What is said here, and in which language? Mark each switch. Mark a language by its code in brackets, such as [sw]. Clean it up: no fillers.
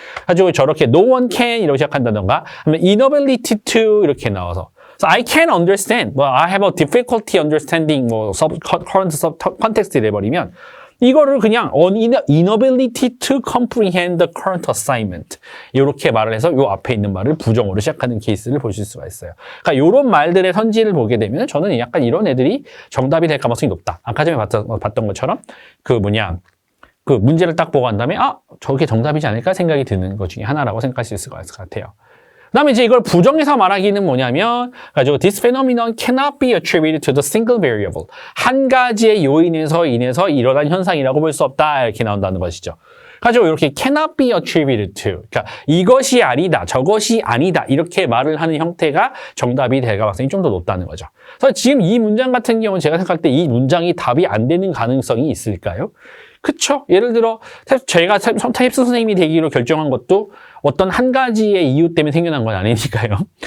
[ko] 가지고 저렇게 [en] no one can [ko] 이렇게 시작한다던가 아니면 [en] inability to [ko] 이렇게 나와서 [en] So I can understand, I have a difficulty understanding, current context [ko] 내버리면 이거를 그냥 [en] inability to comprehend the current assignment [ko] 이렇게 말을 해서 요 앞에 있는 말을 부정어로 시작하는 케이스를 보실 수가 있어요. 그러니까 이런 말들의 선지를 보게 되면 저는 약간 이런 애들이 정답이 될 가능성이 높다. 아까 전에 봤던 것처럼 그 문제를 딱 보고 한 다음에 저게 정답이지 않을까 생각이 드는 것 중에 하나라고 생각할 수 있을 것 같아요. 그다음에 이제 이걸 부정해서 말하기는 뭐냐면, 가지고 [en] this phenomenon cannot be attributed to the single variable. [ko] 한 가지의 요인에서 인해서 일어난 현상이라고 볼 수 없다. 이렇게 나온다는 것이죠. 가지고 이렇게 [en] cannot be attributed to. [ko] 그러니까 이것이 아니다, 저것이 아니다. 이렇게 말을 하는 형태가 정답이 될 가능성이 좀 더 높다는 거죠. 그래서 지금 이 문장 같은 경우는 제가 생각할 때 이 문장이 답이 안 되는 가능성이 있을까요? 그쵸? 예를 들어 제가 탭스 선생님이 되기로 결정한 것도 어떤 한 가지의 이유 때문에 생겨난 건 아니니까요.